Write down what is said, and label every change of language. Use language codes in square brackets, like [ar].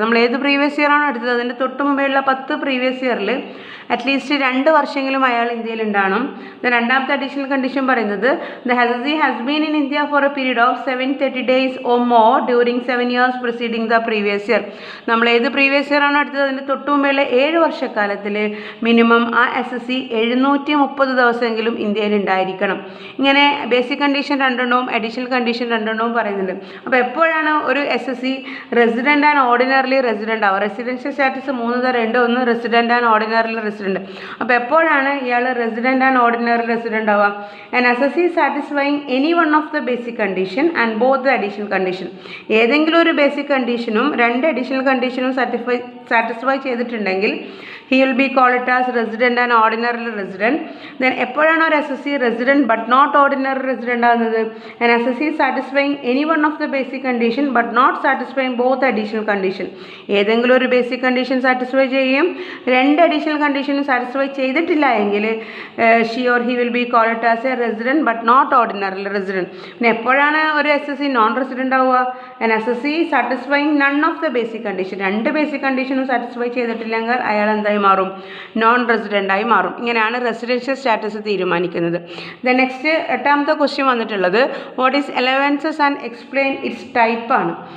[ml] നമ്മൾ ഏത് previous year ആണോ എടുത്തത് അതിൻ്റെ തൊട്ട് മുമ്പേയുള്ള 10 പ്രീവിയസ് ഇയറിൽ അറ്റ്ലീസ്റ്റ് 2 വർഷമെങ്കിലും അയാൾ ഇന്ത്യയിൽ ഉണ്ടാകണം. രണ്ടാമത്തെ അഡീഷണൽ കണ്ടീഷൻ പറയുന്നത് [en] the SSC has been in India for a period of 730 days or more during 7 years preceding the previous year. [ml] നമ്മൾ ഏത് പ്രീവിയസ് ഇയർ ആണോ എടുത്തത് അതിൻ്റെ തൊട്ട് മുമ്പേയുള്ള 7 വർഷക്കാലത്തിൽ മിനിമം ആ SSC 730 ദിവസമെങ്കിലും ഇന്ത്യയിൽ ഉണ്ടായിരിക്കണം. ഇങ്ങനെ ബേസിക് കണ്ടീഷൻ 2 അഡീഷണൽ കണ്ടീഷൻ 2 പറയുന്നുണ്ട്. അപ്പോൾ എപ്പോഴാണ് ഒരു SSC resident and ordinarily resident ആവുക? റെസിഡൻഷ്യൽ സ്റ്റാറ്റസ് 3 തരം ഉണ്ട്. ഒന്ന് റെസിഡൻ്റ് ആൻഡ് ഓർഡിനറിലി റെസിഡൻ്റ്. അപ്പോൾ എപ്പോഴാണ് ഇയാൾ റെസിഡൻ്റ് ആൻഡ് ഓർഡിനറി റെസിഡൻ്റ് ആവുക? [en] And SSC satisfying any one of the basic condition and both the additional condition. [ml] ഏതെങ്കിലും ഒരു ബേസിക് കണ്ടീഷനും 2 അഡീഷണൽ കണ്ടീഷനും സാറ്റിസ്ഫൈ ചെയ്തിട്ടുണ്ടെങ്കിൽ [en] he will be called as resident and ordinary resident. [ml] Then എപ്പോഴാണ് ഒരു SSC resident but not ordinary resident ആകുന്നത്? [en] An SSC satisfying any one of the basic condition but not satisfying both additional condition. [ml] ഏതെങ്കിലും ഒരു basic condition satisfy ചെയ്യുകയും 2 additional കണ്ടീഷനും satisfy ചെയ്തിട്ടില്ല എങ്കിൽ [en] she or he will be called as a resident but not ordinary resident. [ml] പിന്നെ എപ്പോഴാണ് ഒരു SSC non resident ആവുക? [en] An SSC satisfying none of the basic condition. [ml] 2 basic condition കണ്ടീഷനും satisfy ചെയ്തിട്ടില്ലെങ്കിൽ അയാൾ എന്തായി മാറും? നോൺ റെസിഡൻ്റായി മാറും. ഇങ്ങനെയാണ് റെസിഡൻഷ്യൽ സ്റ്റാറ്റസ് തീരുമാനിക്കുന്നത്. ദെൻ നെക്സ്റ്റ് 8ാമത്തെ ക്വസ്റ്റ്യൻ വന്നിട്ടുള്ളത് [en] what is allowances and explain its type [ml] ആണ്.